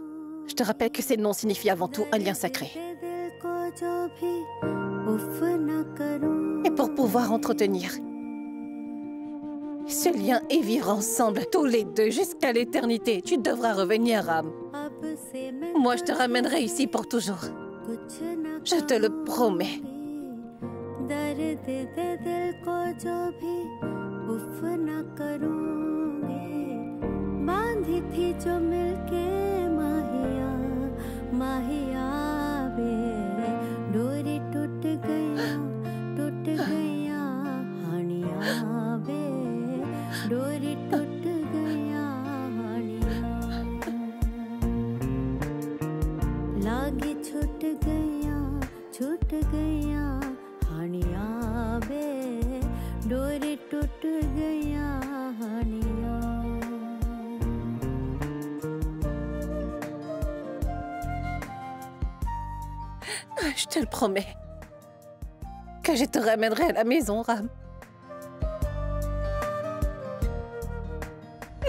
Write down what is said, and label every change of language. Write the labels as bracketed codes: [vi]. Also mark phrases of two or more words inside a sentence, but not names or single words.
[fr] Je te rappelle que ces noms signifient avant tout un lien sacré. Et pour pouvoir entretenir ce lien et vivre ensemble, tous les deux, jusqu'à l'éternité, tu devras revenir, Ram. Moi, je te ramènerai ici pour toujours. Je te le promets. [hi] उफ न करूंगी बांधी थी जो मिलके माहिया माहिया बे डोरी टूट गया हानिया बे डोरी टूट गया हानिया लागी छूट गया हानिया बे डोरी टूट गया हानिया [fr] Je te le promets que je te ramènerai à la maison, Ram.